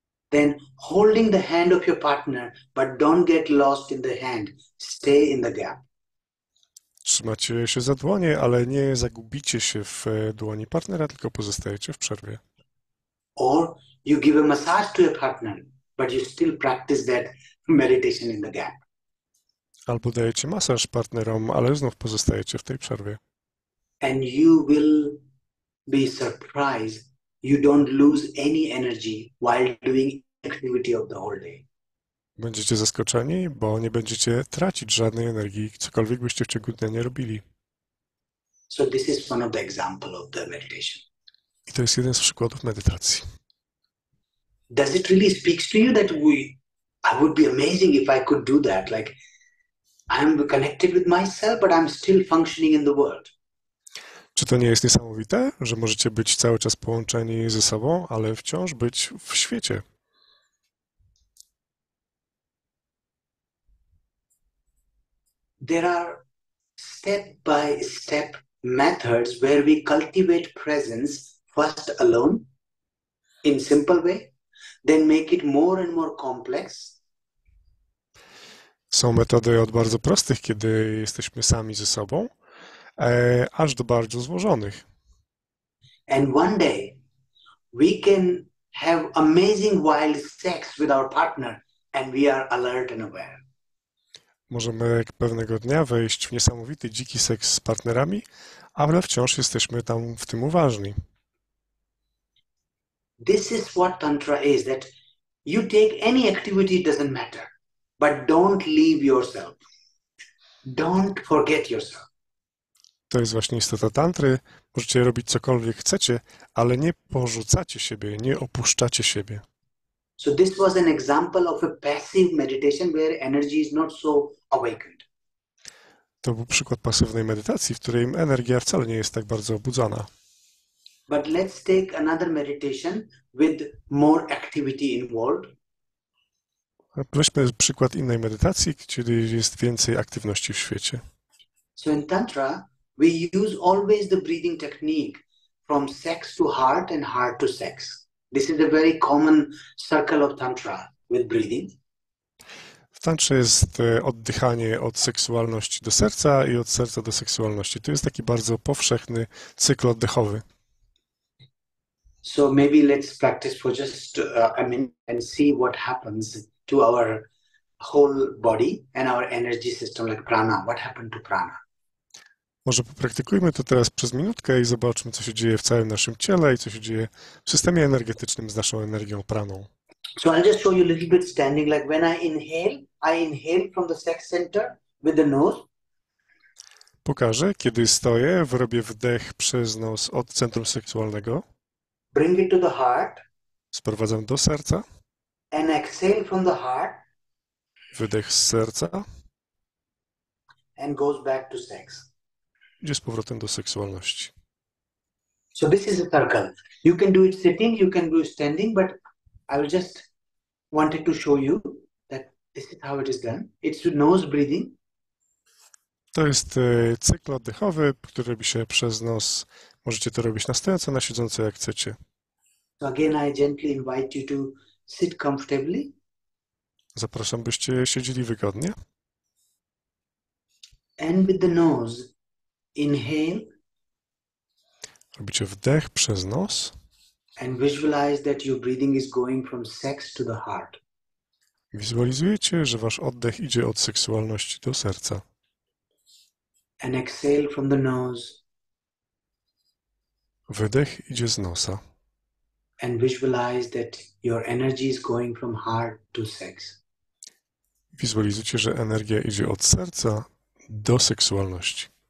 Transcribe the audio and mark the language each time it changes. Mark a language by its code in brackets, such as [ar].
[en] Then holding the hand of your partner, but don't get lost in the hand. Stay in the gap. [pl] Trzymacie się za dłonie, ale nie zagubicie się w dłoni partnera, tylko pozostajecie w przerwie. [en] Or you give a massage to your partner, but you still practice that meditation in the gap. [pl] Albo dajecie masaż partnerom, ale znów pozostajecie w tej przerwie. [en] And you will be surprised you don't lose any energy while doing activity of the whole day. [pl] Będziecie zaskoczeni, bo nie będziecie tracić żadnej energii, cokolwiek byście w ciągu dnia nie robili. [en] So this is one of the example of the meditation. [pl] I to jest jeden z przykładów medytacji. [en] Does it really speak to you that I would be amazing if I could do that? Like I'm connected with myself, but I'm still functioning in the world. [pl] Czy to nie jest niesamowite, że możecie być cały czas połączeni ze sobą, ale wciąż być w świecie? [en] There are step-by-step methods where we cultivate presence first alone in simple way, then make it more and more complex. [pl] Są metody od bardzo prostych, kiedy jesteśmy sami ze sobą, aż do bardzo złożonych. [en] And one day we can have amazing wild sex with our partner and we are alert and aware. [pl] Możemy pewnego dnia wejść w niesamowity, dziki seks z partnerami, ale wciąż jesteśmy tam w tym uważni. [en] This is what Tantra is, that you take any activity, it doesn't matter, but don't leave yourself. Don't forget yourself. [pl] To jest właśnie istota tantry. Możecie robić cokolwiek chcecie, ale nie porzucacie siebie, nie opuszczacie siebie. [en] So this was an example of a passive meditation where energy is not so awakened. [pl] To był przykład pasywnej medytacji, w której energia wcale nie jest tak bardzo obudzona. [en] But let's take another meditation with more activity involved. [pl] Weźmy przykład innej medytacji, gdzie jest więcej aktywności w świecie. [en] So in Tantra, we use always the breathing technique from sex to heart and heart to sex. This is a very common circle of Tantra with breathing. [pl] W tantrze jest oddychanie od seksualności do serca i od serca do seksualności. To jest taki bardzo powszechny cykl oddechowy. [en] So maybe let's practice for just a minute and see what happens to our whole body and our energy system, like prana. What happened to prana? [pl] Może popraktykujmy to teraz przez minutkę i zobaczmy, co się dzieje w całym naszym ciele i co się dzieje w systemie energetycznym z naszą energią praną. [en] So I'll just show you a little bit standing. Like when I inhale from the sex center with the nose. [pl] Pokażę, kiedy stoję, wyrobię wdech przez nos od centrum seksualnego, [en] Bring it to the heart [pl] sprowadzam do serca, [en] and exhale from the heart [pl] wydech z serca, [en] and goes back to sex. [pl] idzie z powrotem do seksualności. [en] So this is a circle. You can do it sitting, you can do it standing, but I will just wanted to show you that this is how it is done. It's with nose breathing. [pl] To jest cykl oddechowy, który robi się przez nos. Możecie to robić na stojąco, na siedząco, jak chcecie. [en] So again, I gently invite you to sit comfortably. [pl] Zapraszam, byście siedzieli wygodnie. [en] And with the nose, inhale. [pl] Robicie wdech przez nos. [en] And visualize that your breathing is going from sex to the heart. [pl] Wizualizujecie, że wasz oddech idzie od seksualności do serca. [en] And exhale from the nose. [pl] Wydech idzie z nosa. [en] And visualize that your energy is going from heart to sex. [pl] Wizualizujcie, że energia idzie od serca do seksualności.